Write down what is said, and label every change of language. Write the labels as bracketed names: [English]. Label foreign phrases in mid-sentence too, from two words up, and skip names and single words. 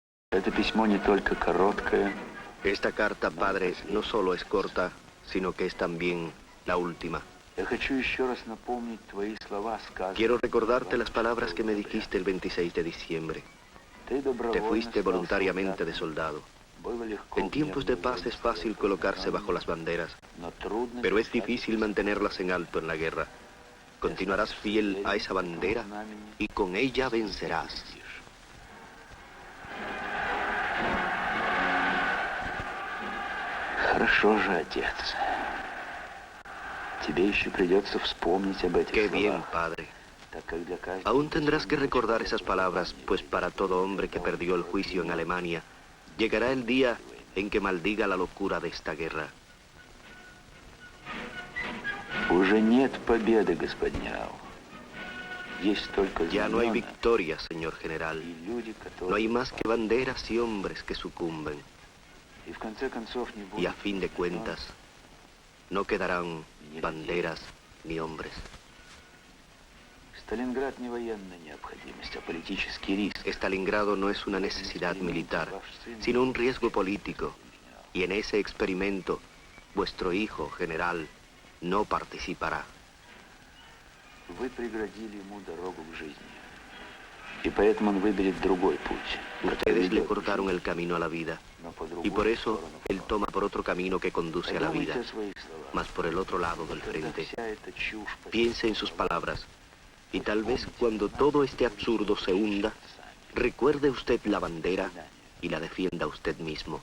[Russian] Это письмо не только короткое. [Spanish] Esta carta, padre, no solo es corta, sino que es también la última. [Russian] Я хочу еще раз напомнить твои слова, сказанные. [Spanish] Quiero recordarte las palabras que me dijiste el 26 de diciembre. Te fuiste voluntariamente de soldado. En tiempos de paz es fácil colocarse bajo las banderas, pero es difícil mantenerlas en alto en la guerra. Continuarás fiel a esa bandera y con ella vencerás. [Russian] Хорошо же, отец. Тебе еще придется вспомнить об этих [Spanish] Qué [Russian] словах. [Spanish] bien, padre. [Russian] Так как для каждого... [Spanish] Aún tendrás que recordar esas palabras, pues para todo hombre que perdió el juicio en Alemania, llegará el día en que maldiga la locura de esta guerra. [Russian] Уже нет победы, господиняу. Есть только [Spanish] Ya no hay [Russian] знамена [Spanish] victoria, señor general. [Russian] и люди, которые... [Spanish] No hay más que banderas y hombres que sucumben. [Russian] И в конце концов не [Spanish] Y a [Russian] будет [Spanish] fin de cuentas, no quedarán banderas ni hombres. [Russian] Сталинград не военная необходимость, а политический риск. [Spanish] Stalingrado no es una necesidad militar, sino un riesgo político. Y en ese experimento, vuestro hijo, general, no participará. [Russian] Вы преградили ему дорогу к жизни. И поэтому он выберет другой путь. [Spanish] Ustedes le cortaron el camino a la vida. [Russian] Но по другую [Spanish] Y por eso [Russian] сторону. [Spanish] él toma por otro camino que conduce a la [Russian] Подумайте [Spanish] vida, [Russian] о своих словах. [Spanish] mas por el otro lado del [Russian] Когда [Spanish] frente. [Russian] вся эта чушь [Spanish] Piense en sus palabras. Y tal vez cuando todo este absurdo se hunda, recuerde usted la bandera y la defienda usted mismo.